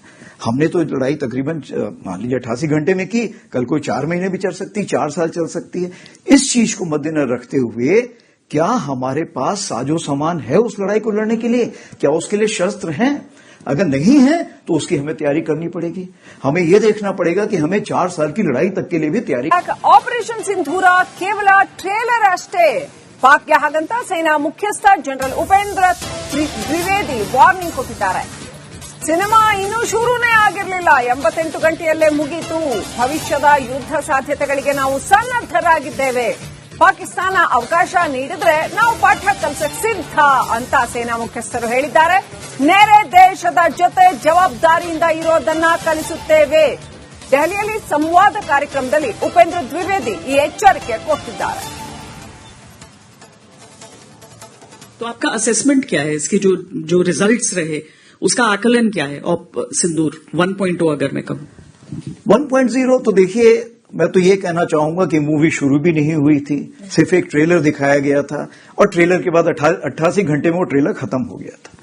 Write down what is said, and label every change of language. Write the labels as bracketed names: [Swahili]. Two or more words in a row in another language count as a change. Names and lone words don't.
[Hindi] हमने तो लड़ाई तकरीबन मान लीजिए 88 घंटे में की, कल कोई 4 महीने भी चल सकती है, 4 साल चल सकती है। इस चीज को मद्देनजर रखते हुए क्या हमारे पास साजो सामान है उस लड़ाई को लड़ने के लिए? क्या उसके लिए शस्त्र हैं? अगर नहीं है तो उसकी हमें तैयारी करनी पड़ेगी। हमें यह देखना पड़ेगा कि हमें 4 साल की लड़ाई तक के लिए भी तैयारी। [Kannada] ಆಪರೇಷನ್ ಸಿಂಧೂರ ಕೇವಲ ಟ್ರೇಲರ್ ಅಷ್ಟೇ. ಪಾಕ್ಗೆ ಹಾಗಂತ ಸೇನಾ ಮುಖ್ಯಸ್ಥ ಜನರಲ್ ಉಪೇಂದ್ರ ದ್ವಿವೇದಿ ವಾರ್ನಿಂಗ್ ಕೊಟ್ಟಿದ್ದಾರೆ. ಸಿನಿಮಾ ಇನ್ನೂ ಶುರುನೇ ಆಗಿರಲಿಲ್ಲ, 88 ಗಂಟೆಯಲ್ಲೇ ಮುಗಿತು. ಭವಿಷ್ಯದ ಯುದ್ಧ ಸಾಧ್ಯತೆಗಳಿಗೆ ನಾವು ಸನ್ನದ್ದರಾಗಿದ್ದೇವೆ. ಪಾಕಿಸ್ತಾನ ಅವಕಾಶ ನೀಡಿದ್ರೆ ನಾವು ಪಾಠ ಕಲಿಸಕ್ಕೆ ಸಿದ್ಧ ಅಂತ ಸೇನಾ ಮುಖ್ಯಸ್ಥರು ಹೇಳಿದ್ದಾರೆ. ನೆರೆ ದೇಶದ ಜೊತೆ ಜವಾಬ್ದಾರಿಯಿಂದ ಇರೋದನ್ನ ಕಲಿಸುತ್ತೇವೆ. ದೆಹಲಿಯಲ್ಲಿ ಸಂವಾದ ಕಾರ್ಯಕ್ರಮದಲ್ಲಿ ಉಪೇಂದ್ರ ದ್ವಿವೇದಿ ಈ ಎಚ್ಚರಿಕೆ ಕೊಟ್ಟಿದ್ದಾರೆ. [Hindi] तो आपका असेसमेंट क्या है इसके जो रिजल्ट्स रहे उसका आकलन क्या है? सिंदूर 1.0 अगर मैं कहूं 1.0 तो देखिए मैं तो ये कहना चाहूंगा कि मूवी शुरू भी नहीं हुई थी, सिर्फ एक ट्रेलर दिखाया गया था और ट्रेलर के बाद 88 घंटे में वो ट्रेलर खत्म हो गया था।